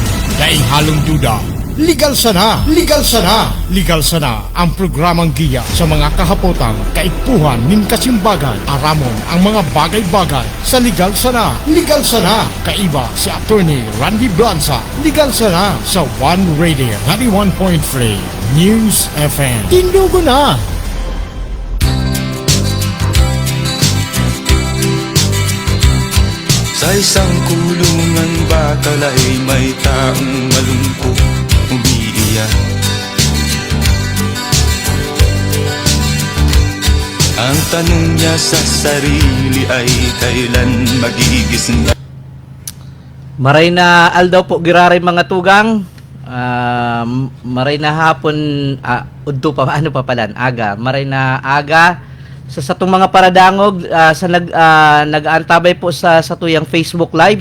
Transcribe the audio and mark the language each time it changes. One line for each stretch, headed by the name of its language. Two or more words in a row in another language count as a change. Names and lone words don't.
Bikol: Daing halong duda. Legal sana! Legal sana! Legal sana ang programang giya sa mga kahapotang kaitpuhan nin kasimbagan. Aramon ang mga bagay-bagay sa Legal Sana. Legal Sana! Kaiba si Attorney Randy Blanza. Legal Sana sa One Radio 91.3 News FM. Tindugo na!
Filipino: Sa isang kulungan bakal ay may taong malungkot umiiyak. tanong niya sa sarili ay kailan magigising.
Bikol: Maray na aldaw po giraray mga tugang. Maray na hapon udto pa ano pa palan aga. Maray na aga sa satong mga paradangog sa nag-aantabay po sa tuyang Facebook Live.